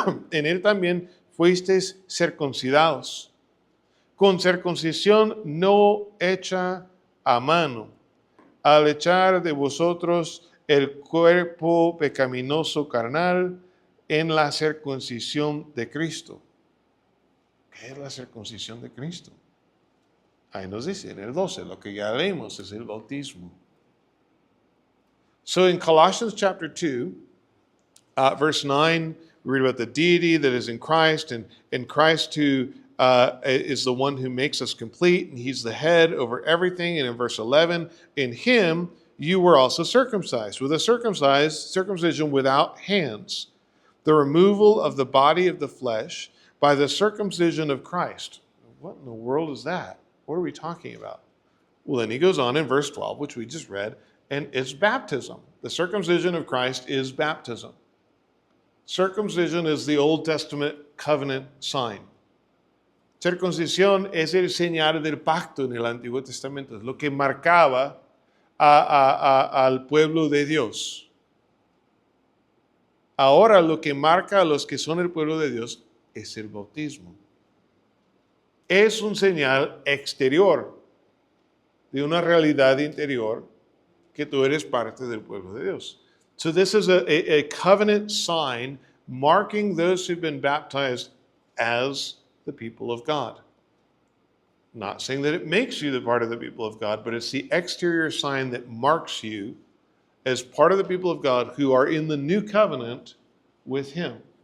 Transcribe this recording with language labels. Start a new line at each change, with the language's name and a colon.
Spanish: En él también fuisteis circuncidados, con circuncisión no hecha a mano, al echar de vosotros el cuerpo pecaminoso carnal en la circuncisión de Cristo. ¿Qué es la circuncisión de Cristo? Ahí nos dice en el 12, lo que ya leímos es el bautismo.
English: So in Colossians chapter 2, verse 9, we read about the deity that is in Christ, and Christ who is the one who makes us complete, and he's the head over everything. And in verse 11, in him you were also circumcised, with a circumcision without hands, the removal of the body of the flesh by the circumcision of Christ. What in the world is that? What are we talking about? Well, then he goes on in verse 12, which we just read, and it's baptism. The circumcision of Christ is baptism. Circumcision is the Old Testament covenant sign.
Spanish: Circuncisión es el señal del pacto en el Antiguo Testamento, es lo que marcaba al pueblo de Dios. Ahora lo que marca a los que son el pueblo de Dios es el bautismo. Es un señal exterior de una realidad interior que tú eres parte del pueblo de Dios.
English: So this is a covenant sign marking those who've been baptized as the people of God. Not saying that it makes you the part of the people of God, but it's the exterior sign that marks you as part of the people of God who are in the new covenant with him.